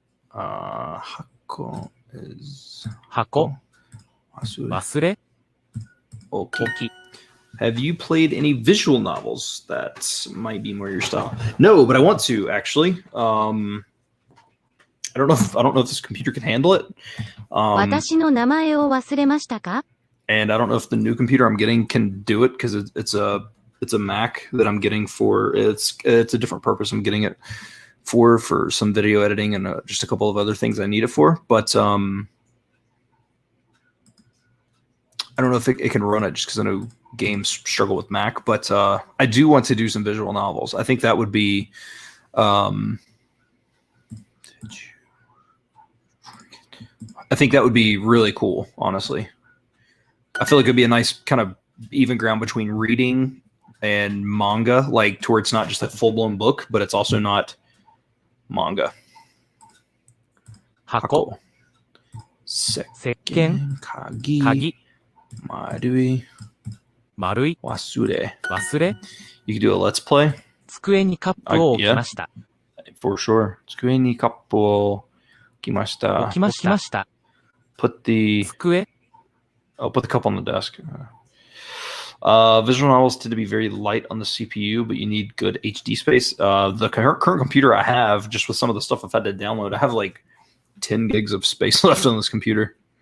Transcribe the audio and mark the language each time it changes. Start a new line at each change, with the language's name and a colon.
Japanese: 箱 is 箱。忘れ。
English: Okay. Have you played any visual novels that might be more your style? No, but I want to actually. I don't know if this computer can handle it.
Japanese: 私の名前を忘れましたか？
English: And I don't know if the new computer I'm getting can do it because it's a Mac that I'm getting for it's a different purpose. I'm getting it for some video editing and just a couple of other things I need it for. But I don't know if it can run it just because I know games struggle with Mac. But I do want to do some visual novels. I think that would be. I think that would be really cool, honestly. I feel like it'd be a nice kind of even ground between reading and manga, like to where it's not just a full-blown book, but it's also not manga.
Japanese: 箱。石鹸。鍵。丸い。忘れ。
English: You could do a let's play.
Japanese: 机にカップを置きました。
English: For sure.
Japanese: 机にカップを置きました。
English: Put the put the cup on the desk. Visual novels tend to be very light on the CPU, but you need good HD space. The current computer I have, just with some of the stuff I've had to download, I have like 10 gigs of space left on this computer.